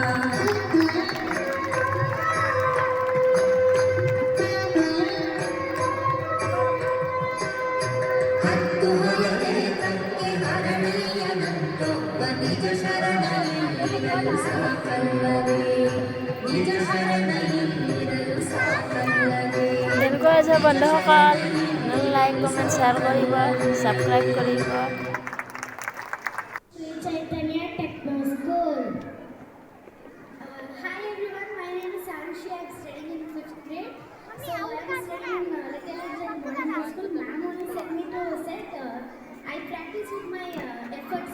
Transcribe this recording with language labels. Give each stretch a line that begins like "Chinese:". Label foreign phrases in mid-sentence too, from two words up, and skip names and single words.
Kannada: ಹತ್ತು ಹಲವೆ ತಂಗೆ ಹರಳಯ್ಯನಂತೊಬ್ಬ ನಿಜ ಶರಣೆಯಲ್ಲಿರಲು ಸಾಕಲ್ಲವೇ ನಿಜ ಶರಣೆಯಲ್ಲಿರಲು ಸಾಕಲ್ಲವೇ
Assamese: কেনেকুৱা হৈছে বন্ধুসকল
English: like comment share
Assamese: কৰিব ছাবস্ক্ৰাইব কৰিব
English: Sri Chaitanya Techno School. Hi everyone, my name is Anushi. I'm studying in 5th grade. So I'm studying Little Angel Modern High School. Ma'am only sent me to set. I practice with my efforts.